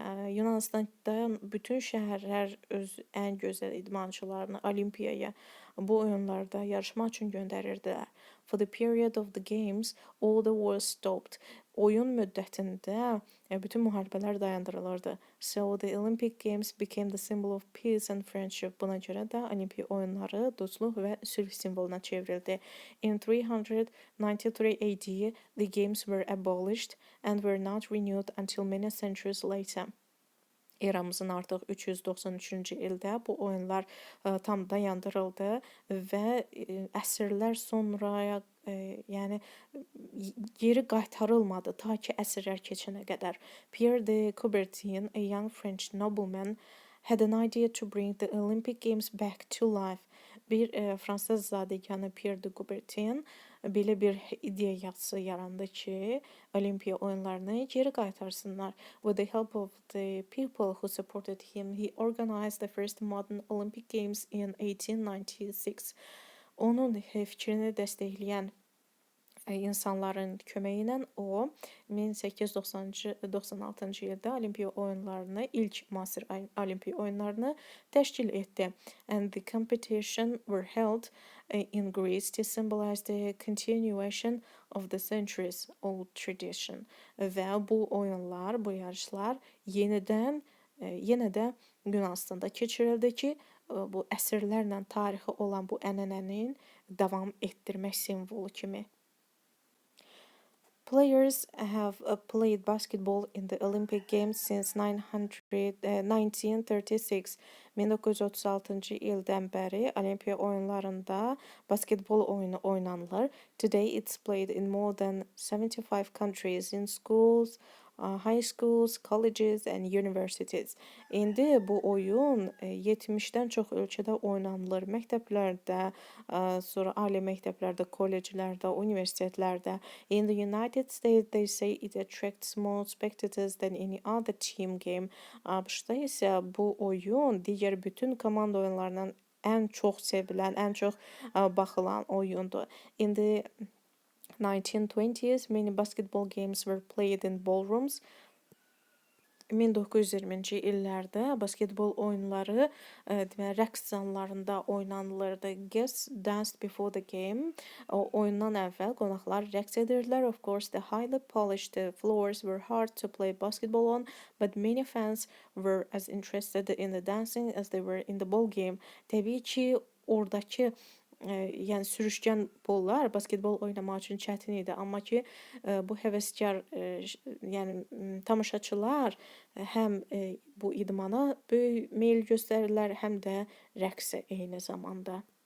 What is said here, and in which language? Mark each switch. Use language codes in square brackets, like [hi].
[az] Yunanistan'da bütün şəhərlər öz ən gözəl idmançılarını olimpiyaya bu oyunlarda yarışmaq üçün göndərirdilər. [en] For the period of the games, all the wars stopped. [az] Oyun müddətində bütün müharibələr dayandırılırdı. [en] So the Olympic Games became the symbol of peace and friendship. [az] Buna görə də Olimpiya oyunları dostluq və sülh simvoluna çevrildi. [en] In 393 AD, the games were abolished and were not renewed until many centuries later. [az] Eramızın artıq 393-cü ildə bu oyunlar tam dayandırıldı və əsrlər sonra yəni geri qaytarılmadı ta ki əsrlər keçənə qədər. [en] Pierre de Coubertin, a young French nobleman, had an idea to bring the Olympic Games back to life. [az] Bir Fransız zadəganı Pierre de Coubertin belə bir ideyası yarandı ki, Olimpiya oyunlarını geri qaytarsınlar. [en] With the help of the people who supported him, he organized the first modern Olympic Games in 1896. [az] Onun fikrini dəstəkləyən insanların köməyi ilə o 1896-cı ildə Olimpiya oyunlarını, ilk müasir Olimpiya oyunlarını təşkil etdi. [en] And the competition were held in Greece to symbolize the continuation of the centuries old tradition. [az] Və bu oyunlar, bu yarışlar yenə də Yunanistanda keçirildi ki, bu əsrlərlə tarixi olan bu ənənənin davam etdirmək simvolu kimi. [en] Players have played basketball in the Olympic Games since 1936. [az] 1936-cı ildən bəri Olimpiya oyunlarında basketbol oyunu oynanılır. [en] Today it's played in more than 75 countries in schools, high schools, colleges and universities. [az] İndi bu oyun 70-dən çox ölkədə oynanılır. Məktəblərdə, sonra ali məktəblərdə, kolleclərdə, universitetlərdə. [en] In the United States, they say it attracts more spectators than any other team game. [az] ABŞ-da isə bu oyun digər bütün komanda oyunlarından ən çox sevilən, ən çox baxılan oyundur. [en] In the 1920s, many basketball games were played in ballrooms. [az] 1920-ci illərdə basketbol oyunları rəqs zallarında oynanılırdı. [en] Guests danced before the game. [az] Oyundan əvvəl qonaqlar rəqs edirdilər. [en] Of course, the highly polished floors were hard to play basketball on, but many fans were as interested in the dancing as they were in the ball game. [az] Təbii ki, oradakı yəni sürüşkən pollar basketbol oynamaq üçün çətin idi, amma ki bu həvəskar yəni tamaşaçılar həm bu idmana böyük meyl göstərirlər, həm də rəqsə eyni zamanda.